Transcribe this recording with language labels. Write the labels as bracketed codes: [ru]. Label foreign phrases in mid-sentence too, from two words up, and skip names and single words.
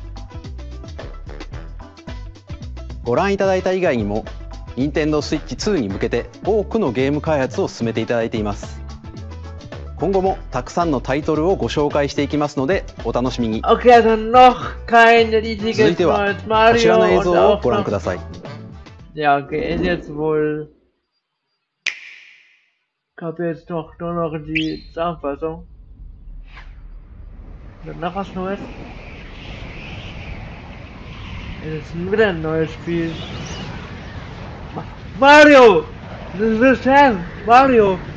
[ja] ご覧いただいた以外にも Nintendo Switch 2に向けて多くのゲーム開発を進めていただいています。今後もたくさんのタイトルをご紹介していきますのでお楽しみに。続いてはこちらの映像をご覧ください。 [de] Ja, okay, ist jetzt wohl habe jetzt nur noch die Zusammenfassung. Noch was Neues? Es ist wieder ein neues Spiel. Mario! Das ist Sam! Mario!